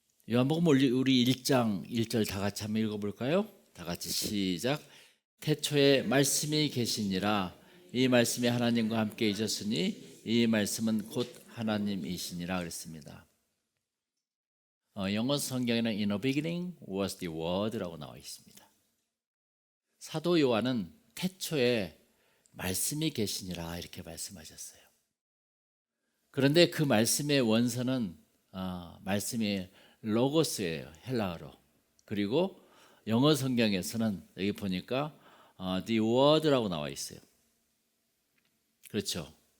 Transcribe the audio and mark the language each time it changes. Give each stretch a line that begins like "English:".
Korean: 요한복음 우리 1장 1절 다 같이 한번 읽어볼까요? 다 같이 시작. 태초에 말씀이 계시니라. 이 말씀이 하나님과 함께 있었으니 이 말씀은 곧 하나님이시니라 그랬습니다.
English: 영어 성경에는 In the beginning was the word
Korean: 라고 나와 있습니다. 사도 요한은 태초에 말씀이 계시니라 이렇게 말씀하셨어요. 그런데 그 말씀의 원서는 말씀이 로고스예요, 헬라어로. 그리고 영어 성경에서는 여기 보니까 the word라고 나와 있어요. 그렇죠?